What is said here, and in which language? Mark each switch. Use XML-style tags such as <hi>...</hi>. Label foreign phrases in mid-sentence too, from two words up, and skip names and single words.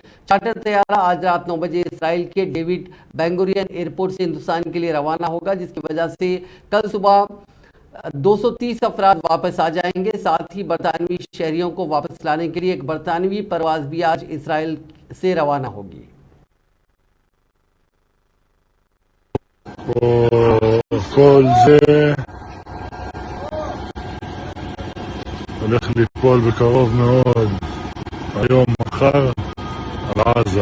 <ur>چارٹر طیارہ آج رات 9 بجے اسرائیل کے ڈیوڈ بن گوریون ایئرپورٹ سے ہندوستان کے لیے روانہ ہوگا، جس کی وجہ سے کل صبح 230 افراد واپس آ جائیں گے. ساتھ ہی برطانوی شہریوں کو واپس لانے کے لیے ایک برطانوی پرواز بھی آج اسرائیل سے روانہ ہوگی.</ur> <he>כל זה הולך ליפול בקרוב מאוד, היום, מחר, על עזה.</he>